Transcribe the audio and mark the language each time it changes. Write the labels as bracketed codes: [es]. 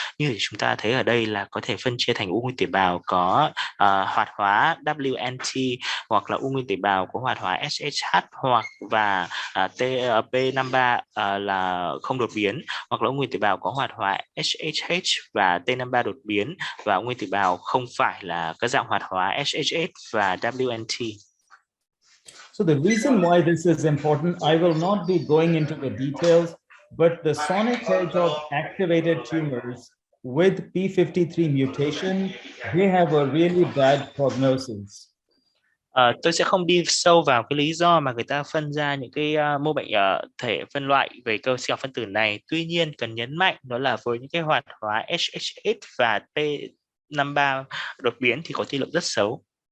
[vi] Như chúng ta thấy ở đây là có thể phân chia thành u nguyên tủy bào có hoạt hóa Wnt, hoặc là u nguyên tủy bào có hoạt hóa SHH, hoặc và P53 là không đột biến, hoặc là u nguyên tủy bào có hoạt hóa SHH và T53 đột biến, và u nguyên tủy bào không phải là các dạng hoạt hóa SHH và Wnt. [en] So the reason why this is important, I will not be going into the details, but the sonic hedgehog activated tumors with P53 mutation, they have a really bad prognosis. [vi] Tôi sẽ không đi sâu vào cái lý do mà người ta phân ra những cái mô bệnh thể phân loại về cơ sinh học phân tử này. Tuy nhiên cần nhấn mạnh đó là với những cái hoạt hóa SHH và T53 đột biến thì có tỷ lệ rất xấu.